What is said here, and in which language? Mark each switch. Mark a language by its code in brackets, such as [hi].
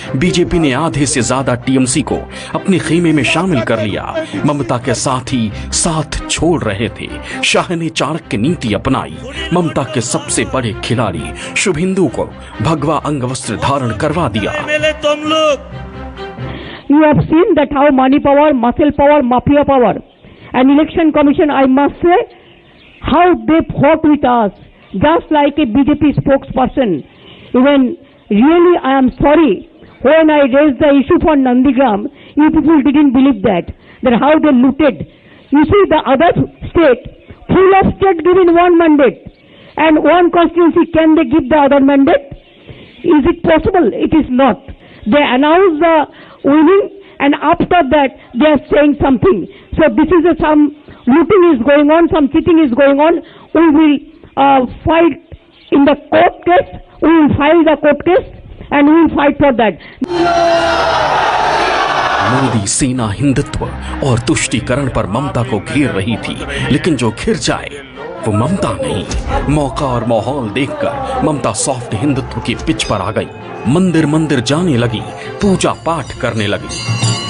[hi] BJP ने आधे से ज्यादा टीएमसी को अपने खेमे में शामिल कर लिया। ममता के साथ ही साथ छोड़ रहे थे। शाह ने चाणक्य नीति अपनाई। ममता के सबसे बड़े खिलाड़ी शुभेंदु को भगवा अंगवस्त्र धारण करवा दिया। [en] You have seen that how money power, muscle power, mafia power, and election commission, I must say, how they fought with us, just like a BJP spokesperson. Even really, I am sorry, when I raised the issue for Nandigram, you people didn't believe that how they looted. You see, the other state, full of state given one mandate, and one constituency, can they give the other mandate? Is it possible? It is not. They announce the winning and after that they are saying something. So this is some looting is going on, some cheating is going on. We will fight in the court case, we will file the court case and we will fight for that. [hi] Modi सेना हिंदुत्व और तुष्टीकरण पर ममता को घेर रही थी, लेकिन जो घिर जाए वो ममता नहीं। मौका और माहौल देखकर ममता सॉफ्ट हिंदुत्व की पिच पर आ गई। मंदिर मंदिर जाने लगी, पूजा पाठ करने लगी।